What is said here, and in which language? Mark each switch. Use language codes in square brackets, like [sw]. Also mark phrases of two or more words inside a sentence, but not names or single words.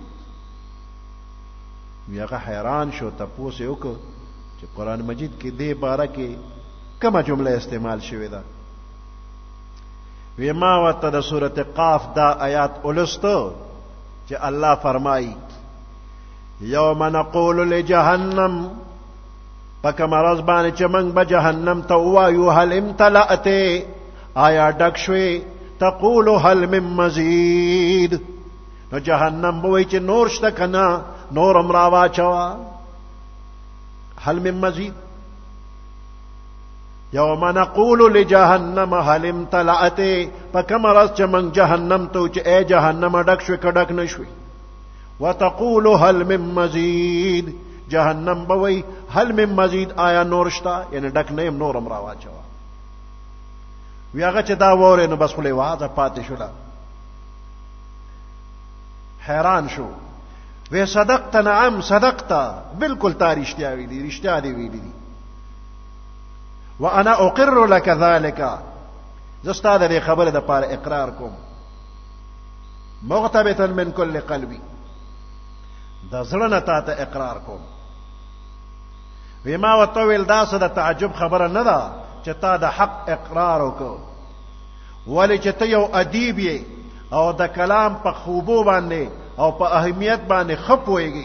[ps] وی هغه حیران شو، تپوس یې وکړ چې قرآن مجید کې دې باره کې کومه جمله استعمال شوې ده. وی ما ورته د سورة قاف دا آیات ولسته چې الله فرمایي [ar] یوم نقول لجهنم، [ps] پکه مرض باندې چې موږ به جهنم ته ووایو [ar] هل امتلأت، [ps] آیا ډک شوې؟ [ar] تقول هل من مزید، [ps] نو جهنم به وایي چې نور شته که نه، نور هم راواچوه. [ar] هل من مزید. یوم نقول لجهنم هل امتلأت، [ps] پکه مرض چې موږ جهنم ته چې ای جهنم ډک شوې که ډک نه شوې. [ar] وتقول هل من مزید، [ps] جهنم به وایي [ar] هل من مزید، [ps] آیا نور شته؟ یعنی ډک نه یم، نور هم راواچوه. وی هغه چې دا واورې نو بس خولې وازه پاتې شوله، حیران شو. [ar] وی صدقت، نعم صدقت، [ps] بالکل تا رښتیا ویلي، رښتیا دې ویلي دي. [ar] وانا اقر لك ذلك، [ps] زه ستا د دې خبرې دپاره اقرار کوم. [ar] مغتبتا من كل قلبي، [ps] د زړه نه تا ته اقرار کوم. وی ما ورته وویل دا څه د تعجب خبره نه ده چې تا د حق اقرار وکړو، ولې چې ته یو ادیب یې او د کلام په خوبو باندې او په اهمیت باندې ښه پوهېږي.